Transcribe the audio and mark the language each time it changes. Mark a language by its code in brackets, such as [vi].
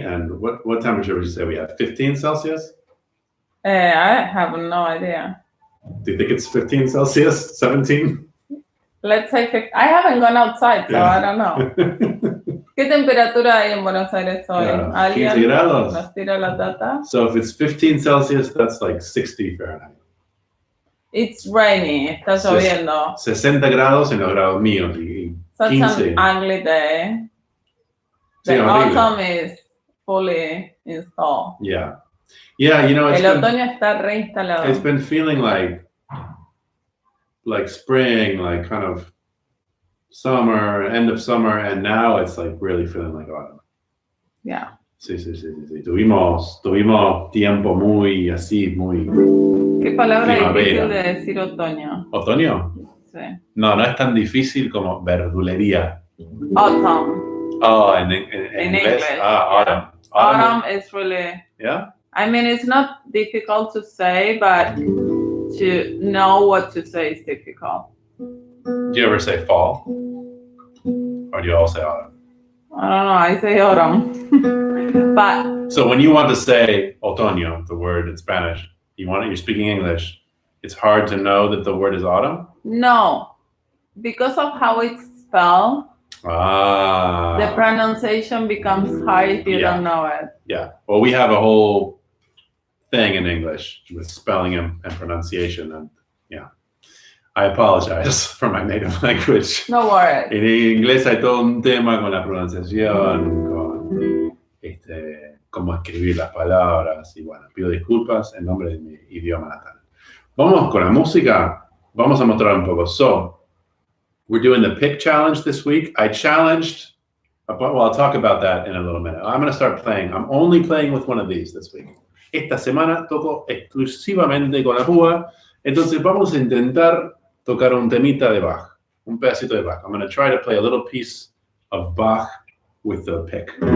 [en] And what temperature would you say we have? 15 Celsius? I have no idea. Do you think it's 15 Celsius? 17? Let's say 15. I haven't gone outside, so I don't know. [es] ¿Qué temperatura hay en Buenos Aires hoy? 15 grados. ¿Nos tira la data? [en] So if it's 15 Celsius, that's like 60 Fahrenheit. It's rainy, [es] está lloviendo. 60 grados en los grados míos. [en] Such 15. an ugly day. The autumn is fully installed. Yeah. Yeah, you know, [es] el otoño está reinstalado. [en] It's been feeling like spring, like kind of summer, end of summer, and now it's like really feeling like autumn. Yeah. [es] Sí. Tuvimos tiempo muy así, muy... ¿Qué palabra difícil de decir otoño? ¿Otoño? Sí. No es tan difícil como verdulería. [en] Autumn. [es] Oh, en inglés? Autumn. [en] Autumn is really... Yeah? I mean, it's not difficult to say, but to know what to say is difficult. Do you ever say fall? Or do you all say autumn? I don't know, I say autumn. But so when you want to say otoño, the word in Spanish, you're speaking English, it's hard to know that the word is autumn? No, because of how it's spelled, the pronunciation becomes hard if you don't know it. Yeah, well, we have a whole thing in English with spelling and pronunciation, and I apologize for my native language. No worries. [es] En inglés hay todo un tema con la pronunciación, con cómo escribir las palabras, y bueno, pido disculpas en nombre de mi idioma natal. Vamos con la música, vamos a mostrar un poco. [en] So, we're doing the pick challenge this week. I challenged, well, I'll talk about that in a little minute. I'm going to start playing. I'm only playing with one of these this week. [es] Esta semana toco exclusivamente con la púa, entonces vamos a intentar tocar un temita de Bach, un pedacito de Bach. [en] I'm going to try to play a little piece of Bach with the pick.